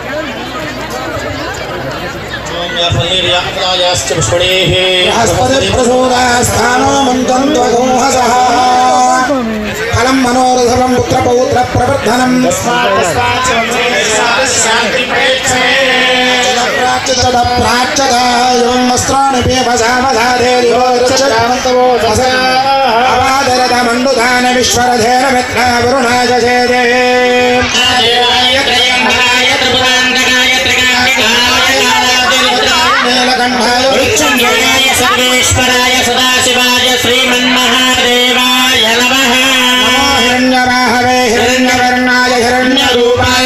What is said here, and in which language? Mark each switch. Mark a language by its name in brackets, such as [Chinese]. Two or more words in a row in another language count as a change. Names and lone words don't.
[Sanskrit] ఫలం మనోరథం పుత్ర పౌత్ర ప్రవర్ధనం మండుదాన విశ్వరథేన మిత్ర వరుణాయ జయదే सर्वेश्वराय सदाशिवाय श्रीमन्महादेवाय नमः। नमो हिरण्यवाहवे हिरण्यवर्णाय हिरण्यरूपाय